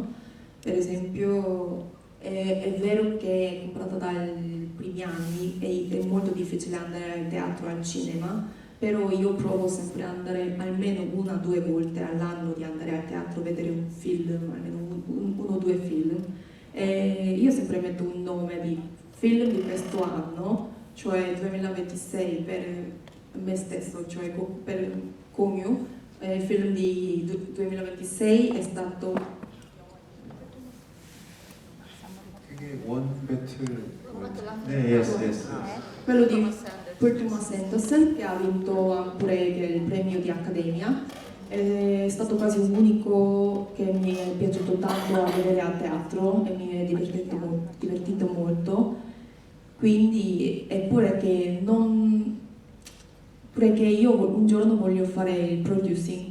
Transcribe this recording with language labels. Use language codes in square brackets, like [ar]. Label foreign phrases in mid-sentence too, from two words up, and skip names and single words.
[it] Per esempio, è vero che comparata dai primi anni è molto difficile andare al teatro, al cinema, però io provo sempre ad andare almeno una o due volte all'anno di andare al teatro a vedere un film, almeno uno o due film. E io sempre metto un nome di film di questo anno, cioè 2026 per me stesso, cioè per Comio. Il film di 2026 è stato [ko] 그게 원 배틀 One 네, yes. [it] quello di Thomas Anderson. Paul Thomas Anderson, che ha vinto pure il premio di Accademia. È stato quasi l'unico che mi è piaciuto tanto a vedere a teatro e mi è divertito molto. Quindi è pure che io un giorno voglio fare il producing.